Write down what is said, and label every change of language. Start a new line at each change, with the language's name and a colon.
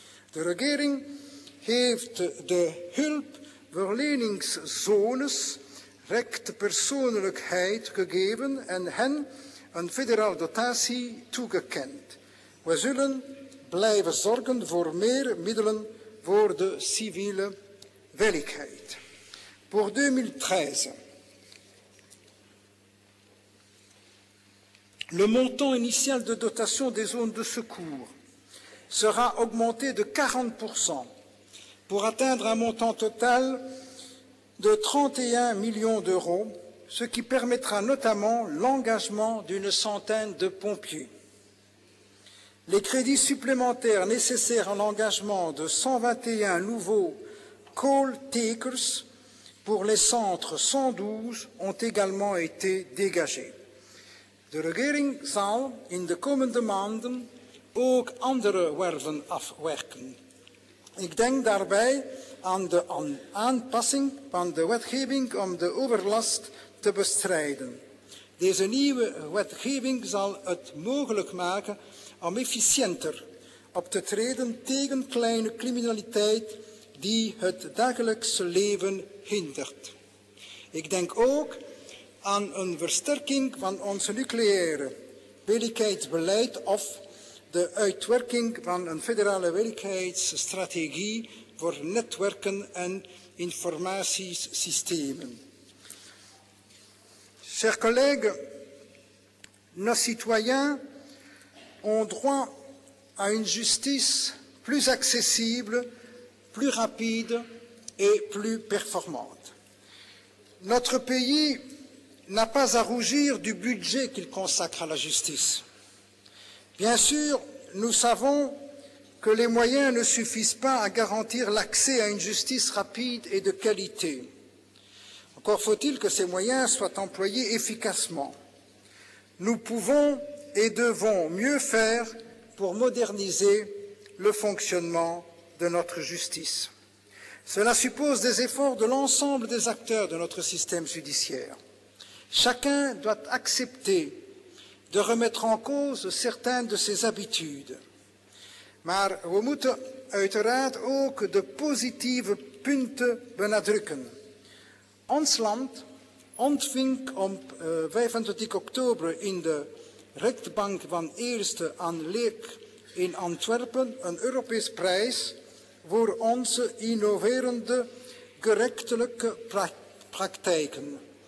Dutch: De regering heeft de hulpverleningszones rechte persoonlijkheid gegeven en hen een federale dotatie toegekend. We zullen blijven zorgen voor meer middelen voor de civiele veiligheid.
French: Pour 2013, le montant initial de dotation des zones de secours sera augmenté de 40% pour atteindre un montant total de 31 millions d'euros, ce qui permettra notamment l'engagement d'une centaine de pompiers. Les crédits supplémentaires nécessaires à l'engagement de 121 nouveaux call-takers pour les centres 112 ont également été dégagés.
Dutch: De regering zal in de komende maanden ook andere werven afwerken. Ik denk daarbij aan de aanpassing van de wetgeving om de overlast te bestrijden. Deze nieuwe wetgeving zal het mogelijk maken om efficiënter op te treden tegen kleine criminaliteit die het dagelijkse leven hindert. Ik denk ook aan een versterking van ons nucleaire veiligheidsbeleid of de uitwerking van een federale veiligheidsstrategie voor netwerken en informatiesystemen.
French: Chers collègues, nos citoyens ont droit à une justice plus accessible, plus rapide et plus performante. Notre pays n'a pas à rougir du budget qu'il consacre à la justice. Bien sûr, nous savons que les moyens ne suffisent pas à garantir l'accès à une justice rapide et de qualité. Encore faut-il que ces moyens soient employés efficacement. Nous pouvons et devons mieux faire pour moderniser le fonctionnement de notre justice. Cela suppose des efforts de l'ensemble des acteurs de notre système judiciaire. Chacun doit accepter de remettre en cause certaines de ses habitudes.
Dutch: Maar we moeten uiteraard ook de positieve punten benadrukken. Ons land ontving op 25 oktober in de rechtbank van Eerste aan Leek in Antwerpen een Europese prijs voor onze innoverende gerechtelijke praktijken.